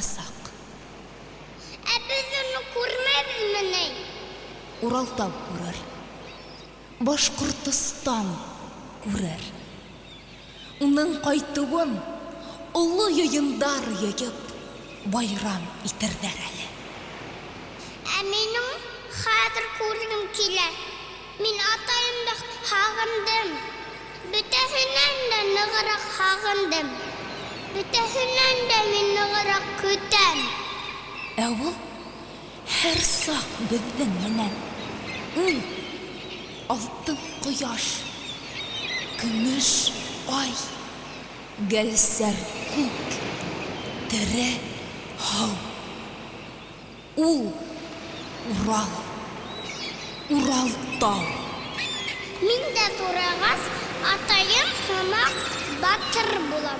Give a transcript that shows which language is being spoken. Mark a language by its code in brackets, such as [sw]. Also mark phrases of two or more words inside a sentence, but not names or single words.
[ba] Ә беҙ уны күрмәбеҙме ни? Уралтау күрер. Башкортстан күрер. Уның кайтуын олы йыйындар йыйып байрам итердер әле. [tt] Ә минем хәзер күргем килә. Мин атайымды хагындым. Бөтәһеннән дә ныграк хагындым. Бөтәһеннән дә мин ныграк көтәм. Ә ул һәр сак безнең менән. Алтын кояш, көмеш ай, гәлсәр күк, тере һау. Ул Урал, Уралтау. Мин дә турагас атайым һымак батыр булам.